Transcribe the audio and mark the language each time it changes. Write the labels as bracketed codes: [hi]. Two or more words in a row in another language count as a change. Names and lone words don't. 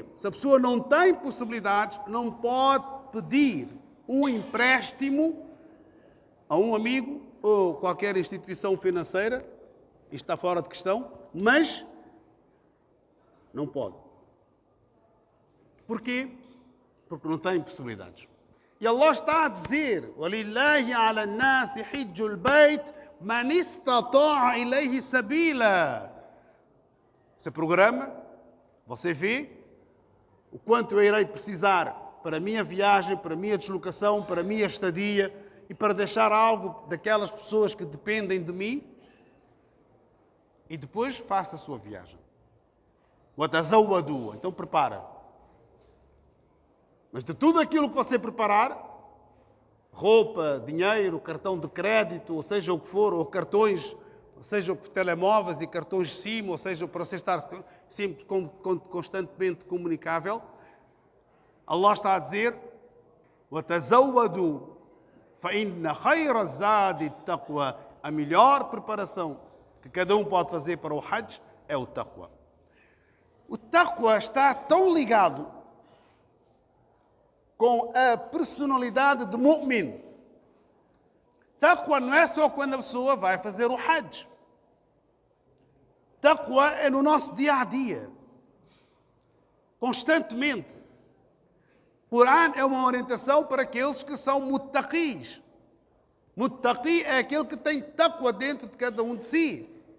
[pt] Se a pessoa não tem possibilidades, não pode pedir um empréstimo a um amigo ou qualquer instituição financeira, isto está fora de questão, mas não pode. Porquê? Porque não tem possibilidades. E Allah está a dizer: [ar] وَلِلَّهِ عَلَى النَّاسِ حِجُّ الْبَيْتِ مَنِ اسْتَطَاعَ إِلَيْهِ سَبِيلًا. [pt] Você programa, você vê o quanto eu irei precisar para a minha viagem, para a minha deslocação, para a minha estadia e para deixar algo daquelas pessoas que dependem de mim, e depois faça a sua viagem. وَتَزَوَّدُوا. Então prepara. Mas de tudo aquilo que você preparar, roupa, dinheiro, cartão de crédito, ou seja o que for, ou cartões, ou seja telemóveis e cartões SIM, ou seja, para você estar sempre constantemente comunicável, Allah está a dizer: [ar] وَتَزَوَّدُوا فَإِنَّ خَيْرَ الزَّادِ التَّقْوَى. [pt] A melhor preparação que cada um pode fazer para o Hajj é o taqwa. O taqwa está tão ligado com a personalidade do mu'min. Taqwa não é só quando a pessoa vai fazer o Hajj. Taqwa é no nosso dia a dia, constantemente. O Corão é uma orientação para aqueles que são muttaqis. Muttaqi é aquele que tem taqwa dentro de cada um de si.